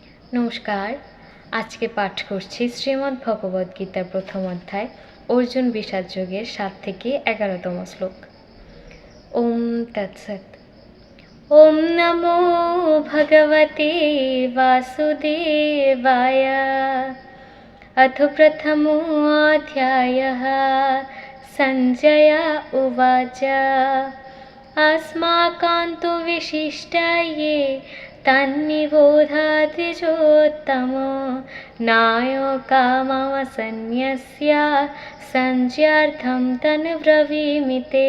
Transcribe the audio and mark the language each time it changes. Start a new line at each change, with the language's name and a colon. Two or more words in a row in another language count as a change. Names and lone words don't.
Bangla: নমস্কার। আজকে পাঠ করছি শ্রীমদ্ ভগবদ্গীতার প্রথম অধ্যায় অর্জুন বিষাদ যোগের ৭ থেকে ১১তম শ্লোক।
Sanskrit: ওম তৎসৎ। ওম নমো ভগবতে বাসুদেবায়। अथ प्रथमोऽध्यायः। सञ्जय उवाच अस्माकं विशिष्टाये तन्निबोधाद्विजोत्तम नायका मम सन्न्यस्य सञ्ज्यार्थं तन्ब्रवीमि ते।